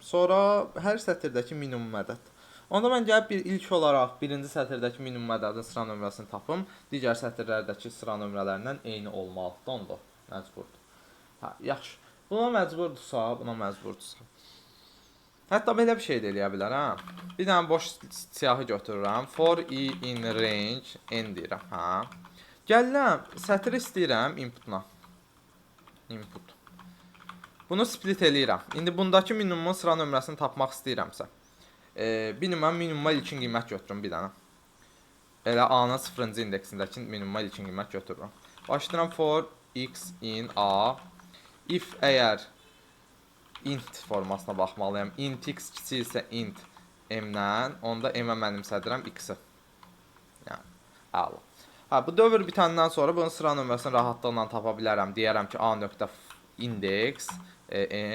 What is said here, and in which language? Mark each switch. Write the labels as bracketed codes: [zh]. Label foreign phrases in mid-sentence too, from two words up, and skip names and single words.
[az] Sonra hər sətirdəki minimum ədəd. Onda mən gəlib ilk olaraq birinci sətirdəki minimum ədədin sıra nömrəsini tapım. Digər sətirlərdəki sıra nömrələrindən eyni olmalıdır. Onda məcburdur. Yaxşı. Buna məcburdursa. Hətta belə bir şey də eləyə bilər. Bir dənə boş siyahı götürürəm. [en] For i in range n deyirəm. [az] Gəlirəm, sətri istəyirəm inputuna. Input. Bunu split eləyirəm. İndi bundakı minimumun sıra nömrəsini tapmaq istəyirəmsə. Minimuma ilkin qiymət götürürüm bir dənə. Elə A-nın 0-cı indeksindəki minimuma ilkin qiymət götürürüm. Başlayıram [en] for x in a. [az] If əgər int formasına baxmalıyam. Int x kiçik isə int m-dən, onda m-ə mənimsədirəm x-i. Yəni, əla. Bu dövr bitəndən sonra bunun sıra nömrəsini rahatlıqla tapa bilərəm. Deyərəm ki, a nöqtə indeks m.